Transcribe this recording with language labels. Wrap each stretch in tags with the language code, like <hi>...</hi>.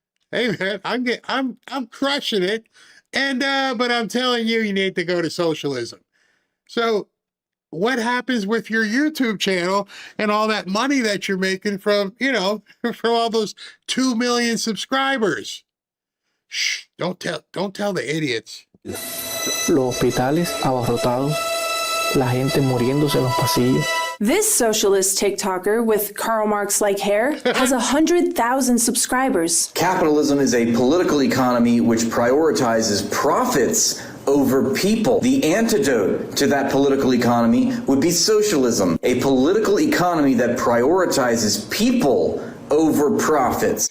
<en>Hey man, I'm crushing it, and but I'm telling you, you need to go to socialism. So what happens with your YouTube channel and all that money that you're making from, from all those 2 million subscribers? Shh, don't tell the idiots.</en> <es>Los hospitales abarrotados, la gente muriéndose en los pasillos.</es> <en>This socialist TikToker with Karl Marx-like hair has 100,000 subscribers. Capitalism is a political economy which prioritizes profits over people. The antidote to that political economy would be socialism, a political economy that prioritizes people over profits.</en>